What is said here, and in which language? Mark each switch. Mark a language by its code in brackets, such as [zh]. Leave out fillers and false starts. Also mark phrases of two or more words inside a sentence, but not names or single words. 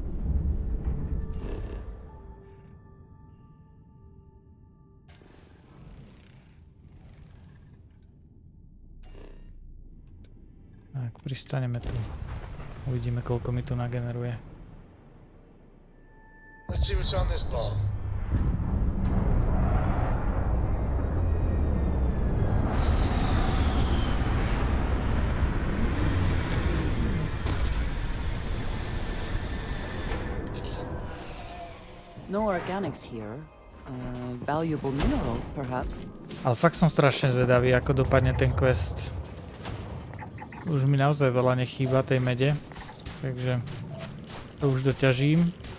[sk] Tak, pristaneme tu. Uvidíme, koľko mi tu nageneruje. [en] Let's see what's on this ball. No organics here. Valuable minerals, perhaps. [sk] Ale fakt som strašne zvedavý, ako dopadne ten quest. Už mi naozaj veľa nechýba tej mede, takže to už doťažím.